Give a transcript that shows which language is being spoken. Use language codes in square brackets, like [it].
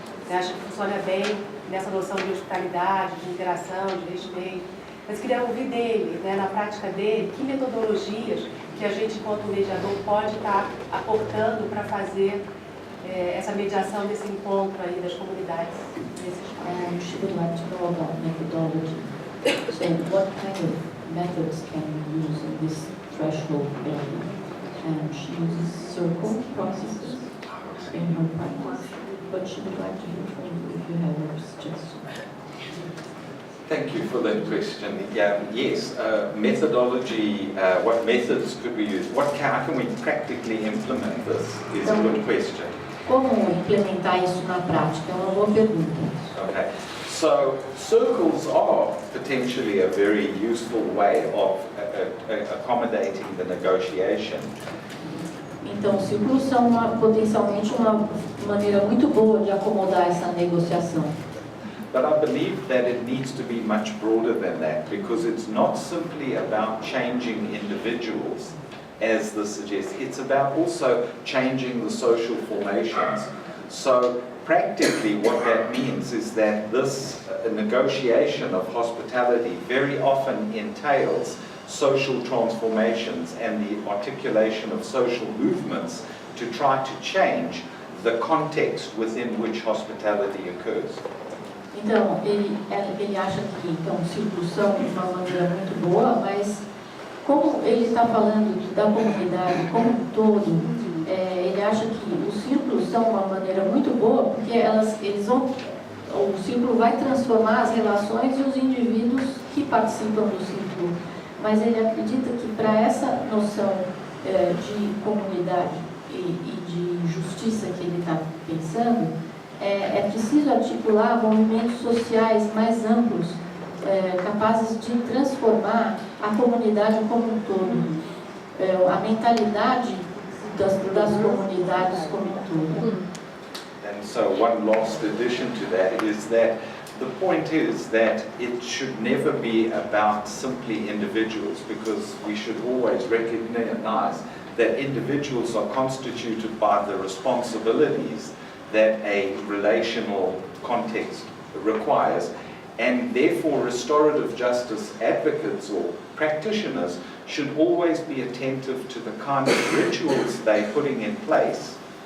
[pt] Eu acho que funciona bem nessa noção de hospitalidade, de interação, de respeito. Mas queria ouvir dele, né, na prática dele, que metodologias que a gente, enquanto mediador, pode estar aportando para fazer essa mediação desse encontro aí das comunidades. [en] She would like to know about methodology. So what kind of methods can you use in this threshold area? And she uses circle processes in her practice, but she would like to hear from you if you have a suggestion. Thank you for that question. Yes, methodology, what methods could we use? How can we practically implement this is a good question. [pt] Como implementar isso na prática? É uma boa pergunta. [en] Okay, so circles are potentially a very useful way of accommodating the negotiation. [pt] Então, círculos são potencialmente uma maneira muito boa de acomodar essa negociação. [en] But I believe that it needs to be much broader than that, because it's not simply about changing individuals, as this suggests. It's about also changing the social formations. So practically what that means is that this negotiation of hospitality very often entails social transformations and the articulation of social movements to try to change the context within which hospitality occurs. [pt] Então, ele acha que então, círculos são de uma maneira muito boa, mas como ele está falando da comunidade como um todo, ele acha que os círculos são uma maneira muito boa, porque o círculo vai transformar as relações e os indivíduos que participam do círculo. Mas ele acredita que para essa noção de comunidade e de justiça que ele está pensando, é preciso articular movimentos sociais mais amplos, capazes de transformar a comunidade como um todo, a mentalidade das comunidades como um todo. [en] And so one last addition to that is that the point is that it should never be about simply individuals, because we should always recognize that individuals are constituted by the responsibilities that a relational context requires, and therefore restorative justice advocates or practitioners should always be attentive to the kind of rituals they're putting in place